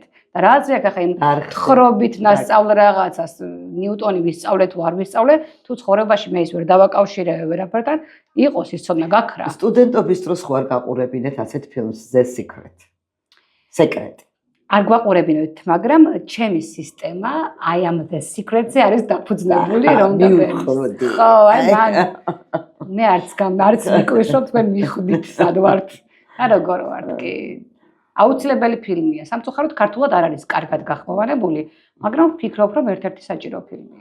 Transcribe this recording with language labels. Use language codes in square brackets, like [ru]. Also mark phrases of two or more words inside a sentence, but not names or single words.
[ka] და რა აზრი აქვს ახლა იმ თხრობით ნასწავლ რაღაცას ნიუტონი ვისწავლე თუ არ ვისწავლე, თუ ცხოვრებაში მე ის ვერ დავაკავშირე ვერაფერთან, იყოს ის ცოდნა გაქრა. სტუდენტობის დროს ხო არ გაყურებინეთ ასეთ ფილმს The Secret? სეკრეტი. არ გვაყურებინოთ, მაგრამ ჩემი სისტემა [en] I am the secret- [ka] ზე არის დაფუძნებული, რომ მივხვდი. ხო, აი მე არც მიკვირს, რომ თქვენ მიხვდით სად ვართ. და როგორ ვართ კი. აუცილებელი ფილმია. სამწუხაროდ ქართულად არ არის კარგად გახმოვანებული, მაგრამ ვფიქრობ, რომ ერთ-ერთი საჭირო ფილმია.